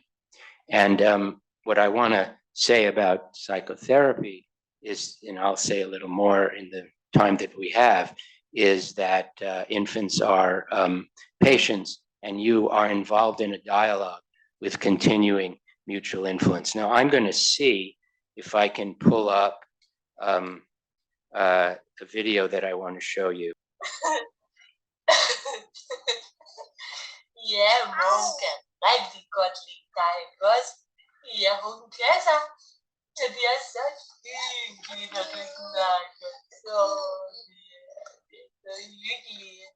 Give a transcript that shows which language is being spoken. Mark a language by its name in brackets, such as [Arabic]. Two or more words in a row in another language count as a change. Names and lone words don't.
[English] And what I want to say about psychotherapy is, and I'll say a little more in the time that we have, is that infants are patients, and you are involved in a dialogue with continuing mutual influence. Now, I'm going to see if I can pull up a video that I want to show you. [Danish] Ja, nogen kan rigtig godt lide dig, ikke også? Ja, hun kan sig. Så det er så hyggeligt, når du snakker. Så det er så hyggeligt.